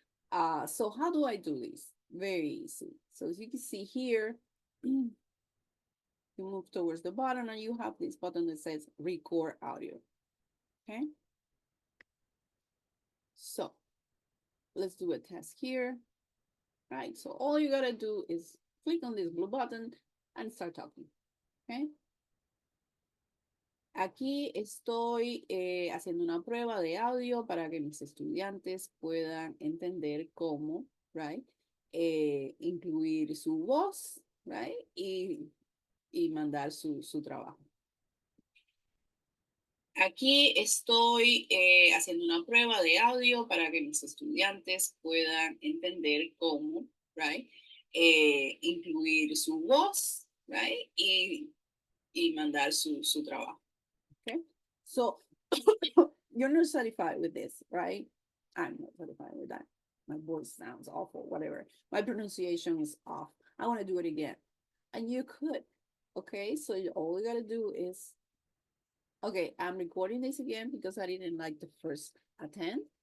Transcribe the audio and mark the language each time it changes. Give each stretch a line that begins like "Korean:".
English: So how do I do this? Very easy. So as you can see here, you move towards the bottom and you have this button that says record audio. Okay. So let's do a test here. Right. So all you got to do is click on this blue button and start talking. Okay.
Spanish: Aquí estoy haciendo una prueba de audio para que mis estudiantes puedan entender cómo, right, incluir su voz, right, y mandar su trabajo. Aquí estoy haciendo una prueba de audio para que mis estudiantes puedan entender cómo, right, incluir su voz, right, y mandar su trabajo.
English: Okay, so you're not satisfied with this, right? I'm not satisfied with that. My voice sounds awful, whatever. My pronunciation is off. I want to do it again. And you could. Okay, so all you gotta do is, okay, I'm recording this again because I didn't like the first attempt.